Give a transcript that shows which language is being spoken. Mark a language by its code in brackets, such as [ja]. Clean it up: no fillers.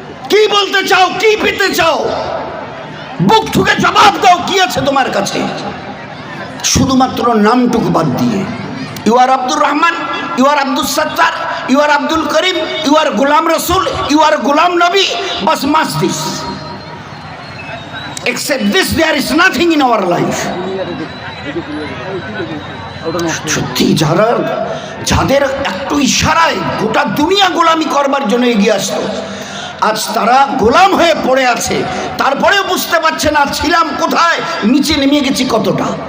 [bn] কি বলতে চাও, কি পেতে চাও? বুক ঠুকে জবাব দাও, কি আছে তোমার কাছে? শুধুমাত্র নামটুকু বাদ দিয়ে [en] You are Abdur Rahman, you are Abdul Sattar, you are Abdul Karim, you are Golam Rasul, you are Golam Nabi, বাস মাস this. Except this, there is nothing in our life. [bn] সত্যি যাদের একটু ইশারায় গোটা দুনিয়া গোলামি করবার জন্য এগিয়ে আসতো, আজ তারা গোলাম হয়ে পড়ে আছে। তারপরেও বুঝতে পারছে না ছিলাম কোথায়, নিচে নেমে গেছি কতটা।